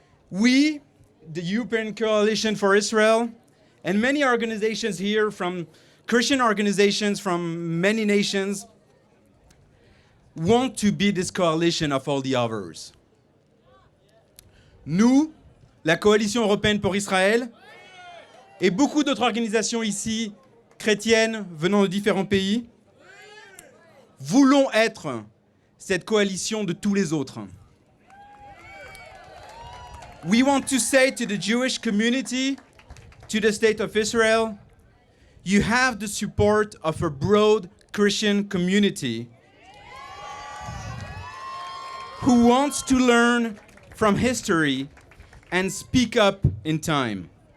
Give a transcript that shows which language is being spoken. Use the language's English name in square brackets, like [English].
[English] We, the European Coalition for Israel, and many organizations here, from Christian organizations from many nations, want to be this coalition of all the others. [French] Nous, la Coalition européenne pour Israël, et beaucoup d'autres organisations ici, chrétiennes, venant de différents pays, voulons être cette coalition de tous les autres. [English] We want to say to the Jewish community, to the state of Israel, you have the support of a broad Christian community who wants to learn from history and speak up in time.